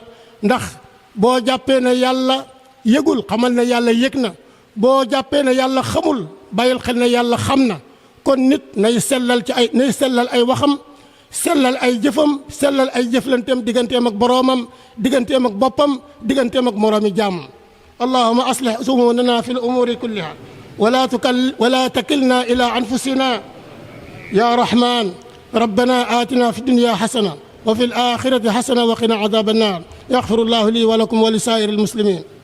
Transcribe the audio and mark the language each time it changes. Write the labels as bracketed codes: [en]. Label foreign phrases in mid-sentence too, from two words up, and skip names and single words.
[wo] ndax boo jàppee ne yàlla yëgul, xamal ne yàlla yëg na. boo jàppee ne yàlla xamul, bàyyil xel ne yàlla xam na. kon nit nay sellal ay waxam, sellal ay jëfam, sellal ay jëflanteem digganteem ak boroomam, digganteem ak boppam, digganteem ak moroomi jàmm. [ar] اللهم أصلح أمورنا في الأمور كلها ولا تكلنا إلى أنفسنا يا رحمن. ربنا آتنا في الدنيا حسنة وفي الآخرة حسنة وقنا عذاب النار. يغفر الله لي ولكم ولسائر المسلمين.